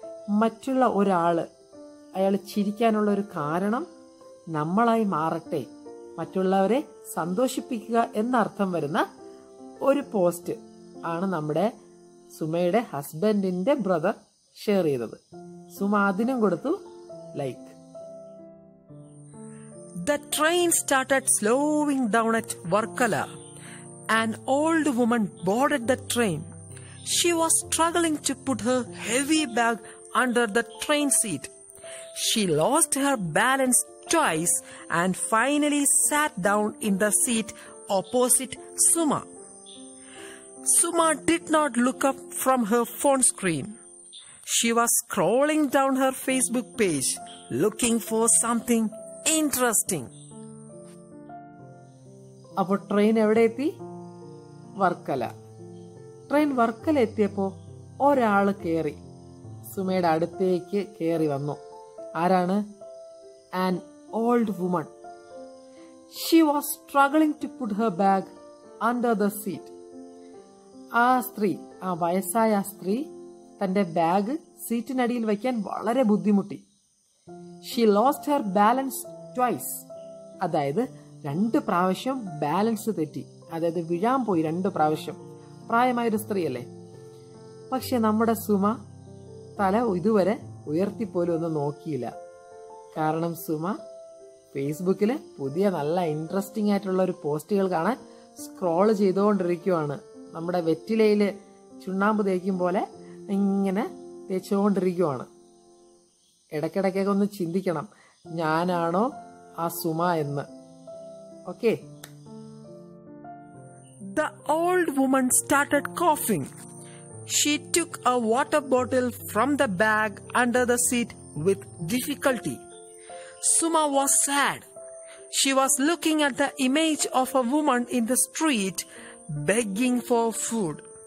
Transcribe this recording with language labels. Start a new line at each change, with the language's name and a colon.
Malayalam: മറ്റുള്ള ഒരാള്, അയാൾ ചിരിക്കാനുള്ള ഒരു കാരണം നമ്മളായി മാറട്ടെ, മറ്റുള്ളവരെ സന്തോഷിപ്പിക്കുക എന്നർത്ഥം വരുന്ന ഒരു പോസ്റ്റ് ആണ് നമ്മുടെ സുമയുടെ ഹസ്ബൻഡിന്റെ ബ്രദർ ഷെയർ ചെയ്തത്. സുമ അതിനും കൊടുത്തു like.
English: The train started slowing down at Varkala. An old woman boarded the train. She was struggling to put her heavy bag under the train seat. She lost her balance twice and finally sat down in the seat opposite Suma. Suma did not look up from her phone screen. She was scrolling down her Facebook page, looking for something interesting.
Malayalam: അപ്പോൾ train എവിടെ എത്തി? Varkala. Train Varkala എത്തിയപ്പോൾ ഒരാള് കയറി. സുമയുടെ അടുത്തേക്ക് കയറി വന്നു. ആരാണ്?
English: An old woman. She was struggling to put her bag under the seat.
Malayalam: ആ സ്ത്രീ, ആ വയസ്സായ സ്ത്രീ തന്റെ ബാഗ് സീറ്റിനടിയിൽ വയ്ക്കാൻ വളരെ ബുദ്ധിമുട്ടി.
English: She lost her balance twice.
Malayalam: അതായത് 2 പ്രാവശ്യം ബാലൻസ് തെറ്റി, അതായത് വീഴാൻ പോയി 2 പ്രാവശ്യം. പ്രായമായൊരു സ്ത്രീയല്ലേ. പക്ഷെ നമ്മുടെ സുമ തല ഇതുവരെ ഉയർത്തിപ്പോലും ഒന്നും നോക്കിയില്ല. കാരണം സുമ ഫേസ്ബുക്കില് പുതിയ നല്ല ഇൻട്രസ്റ്റിംഗ് ആയിട്ടുള്ള ഒരു പോസ്റ്റുകൾ കാണാൻ സ്ക്രോൾ ചെയ്തുകൊണ്ടിരിക്കുവാണ്. നമ്മുടെ വെറ്റിലയില് ചുണ്ണാമ്പ് തേക്കും പോലെ ഇങ്ങനെ തേച്ചുകൊണ്ടിരിക്കുവാണ്. ഇടയ്ക്കിടയ്ക്കൊക്കെ ഒന്ന് ചിന്തിക്കണം, ഞാനാണോ ആ സുമ എന്ന്. Okay.
English: The old woman started coughing. She took a water bottle from the bag under the seat with difficulty. Suma was sad. She was looking at the image of a woman in the street begging for food.